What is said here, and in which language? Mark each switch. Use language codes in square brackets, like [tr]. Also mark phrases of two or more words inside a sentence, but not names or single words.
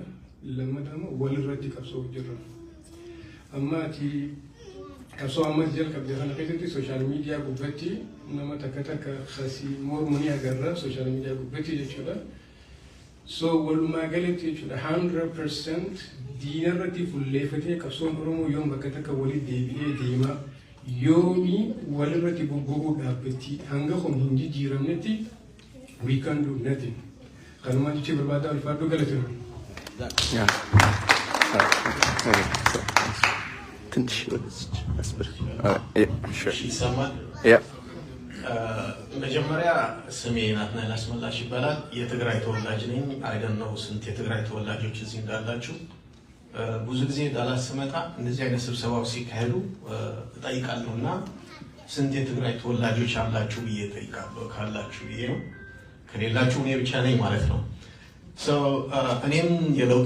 [om] Lammataa immoo walirratti qabsoo jira. Amma ati qabsoo ammas jalqabde kana keessatti [en] sooshaal miidiyaa [om] gubbatti nama takka khasii mormanii agarra [en] sooshaal miidiyaa [om] gubbatti jechuudha. So walumaa galatti jechuudha 100% diinarratti fulleeffatee qabsoon Oromoo yoom bakka takka walitti deebi'ee deema yoomi walirratti bobba'uu dhaabbatti hanga kun hin jijjiiramnetti [en] we can do nothing. [om] Kanuma jechi barbaadaa ulfaadhu galatama. [am] ይሰማል? መጀመሪያ ስሜ ናትናኤል አስመላሽ ይባላል። የትግራይ ተወላጅ ነኝ። አይደን ነው ስንት የትግራይ ተወላጆች እዚህ እንዳላችሁ። ብዙ ጊዜ ዳላስ ስመጣ እንደዚህ አይነት ስብሰባዎች ሲካሄዱ እጠይቃለሁና ስንት የትግራይ ተወላጆች አላችሁ ብዬ እጠይቃለሁ። ካላችሁ ብዬ ነው፣ ከሌላችሁ እኔ ብቻ ነኝ ማለት ነው። እኔም የለውጡ